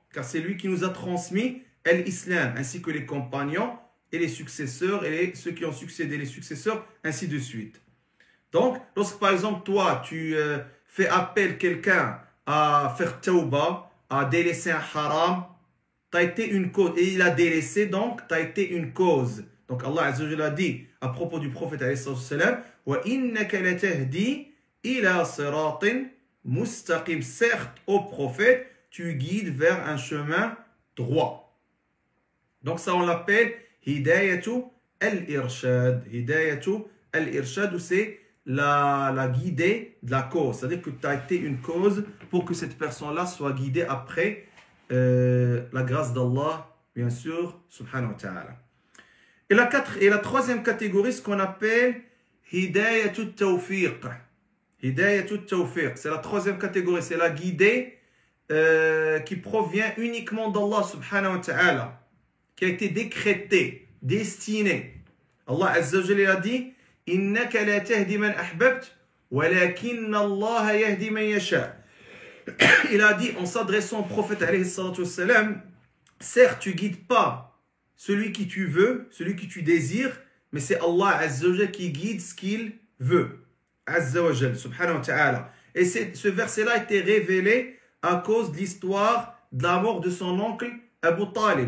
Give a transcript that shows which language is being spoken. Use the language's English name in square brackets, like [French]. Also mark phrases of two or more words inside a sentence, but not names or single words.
[French] Car c'est lui qui nous a transmis l'islam, ainsi que les compagnons et les successeurs et ceux qui ont succédé les successeurs, ainsi de suite. Donc, lorsque par exemple, toi, tu fais appel quelqu'un à faire tawbah, à délaisser un haram, tu as été une cause, et il a délaissé, donc tu as été une cause. Donc Allah [Arabic] عز وجل [French] a dit à propos du prophète [Arabic] عليه السلام, وإنك لتهدي إلى صراط مستقيم. [French] Certes, au prophète, tu guides vers un chemin droit. Donc ça, on l'appelle [Arabic] هداية الإرشاد. هداية الإرشاد, [French] c'est la guidée de la cause. C'est-à-dire que tu as été une cause pour que cette personne-là soit guidée après la grâce d'Allah, bien sûr, [Arabic] سبحانه وتعالى. [French] Et la troisième catégorie, ce qu'on appelle [Arabic] هداية التوفيق. هداية التوفيق, [French] c'est la troisième catégorie, c'est la guidée qui provient uniquement d'Allah [Arabic] سبحانه وتعالى, [French] qui a été décrétée, destinée. Allah [Arabic] عز وجل [French] a dit, [Arabic] إنك لا تهدي من أحببت ولكن الله يهدي من يشاء. [French] Il a dit en s'adressant au prophète [Arabic] عليه الصلاة والسلام, [French] certes tu guides pas celui qui tu veux, celui qui tu désires, mais c'est Allah [Arabic] عز وجل [French] qui guide ce qu'il veut. [Arabic] عز وجل, سبحانه وتعالى. [French] Et ce verset-là a été révélé à cause de l'histoire de la mort de son oncle Abu Talib.